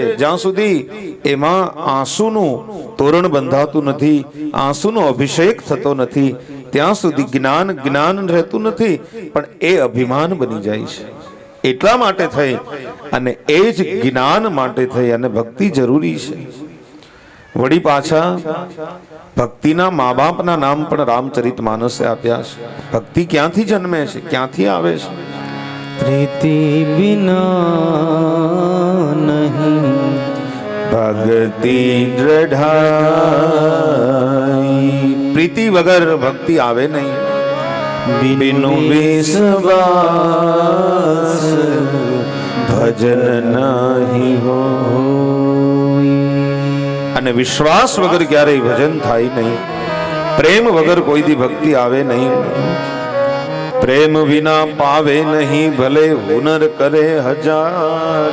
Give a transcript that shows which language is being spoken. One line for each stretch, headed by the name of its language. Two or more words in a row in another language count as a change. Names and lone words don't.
Gujarati: જ્યાં સુધી એમાં આંસુનું તોરણ બંધાતું નથી, આંસુનો અભિષેક થતો નથી, ત્યાં સુધી જ્ઞાન રહેતું નથી, પણ એ અભિમાન બની જાય છે. એટલા માટે થઈ અને એ જ જ્ઞાન માટે થઈ અને ભક્તિ જરૂરી છે. વળી પાછા ભક્તિના મા બાપના નામ પણ રામચરિત માનસે આપ્યા છે. ભક્તિ ક્યાંથી જન્મે છે, ક્યાંથી આવે છે?
Awadhi: प्रीति बिना नहीं भक्ति दृढ़ाई.
Gujarati: પ્રીતિ વગર ભક્તિ આવે નહીં.
Awadhi: बिनु विश्वास भजन नहीं हो.
Gujarati: અને વિશ્વાસ વગર ક્યારેય ભજન થાય નહીં. પ્રેમ વગર કોઈ દી ભક્તિ આવે નહીં. પ્રેમ વિના પાવે નહીં ભલે હુનર કરે હજાર.